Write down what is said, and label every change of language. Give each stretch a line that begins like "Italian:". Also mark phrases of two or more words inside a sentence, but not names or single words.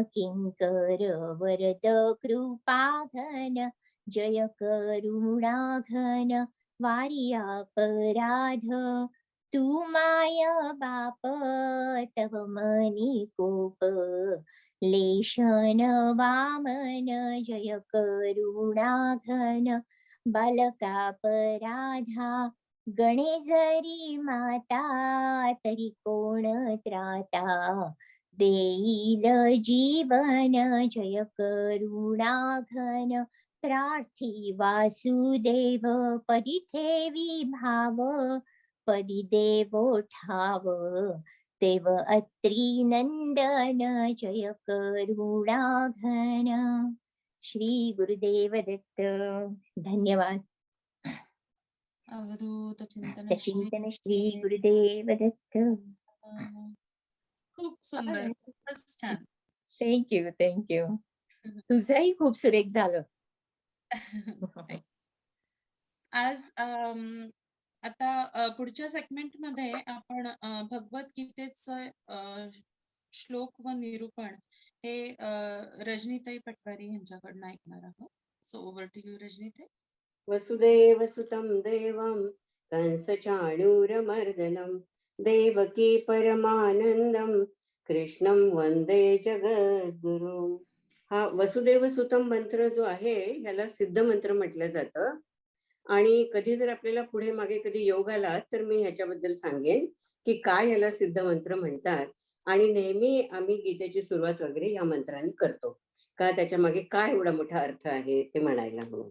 Marathi: किंकर वरद कृपा घन जय करुणा घन वारी अपराध तू माय बाप तव मनी कोप लेशन वामन जय करुणा घन बालकापराधा गणे जरी माता तरी कोण त्राता देईल जीवन जय करुणा घन प्रार्थी वासुदेव परिठेवी भाव परिदेवो ठाव देव अत्री नंदन जय करुणा घन श्री गुरुदेव दत्त धन्यवाद. अवधूत चिंतन चिंतन श्री गुरुदेव दत्त. खूप सुंदर, खूपच छान.
English: thank you thank you.
Marathi: तुझंही खूप सुरेख झालं. आज आता पुढच्या सेगमेंट मध्ये आपण भगवद्गीतेचं श्लोक व निरूपण हे रजनीताई पटवारी यांच्याकडनं ऐकणार आहोत.
English: So over to you
Marathi: रजनीताई.
Sanskrit: वसुदेव सुतं देवं कंसचाणूरमर्दनं देवकी परमानंदं कृष्णं वंदे जगद्गुरुं.
Marathi: हा वसुदेव सुतं मंत्र जो आहे ह्याला सिद्ध मंत्र म्हटलं जातं. आणि कधी जर आपल्याला पुढे मागे कधी योग आला तर मी ह्याच्याबद्दल सांगेन की काय ह्याला सिद्ध मंत्र म्हणतात. आणि नेहमी आम्ही गीतेची सुरुवात वगैरे या मंत्राने करतो का त्याच्या मागे काय एवढा मोठा अर्थ आहे ते म्हणायला म्हणून.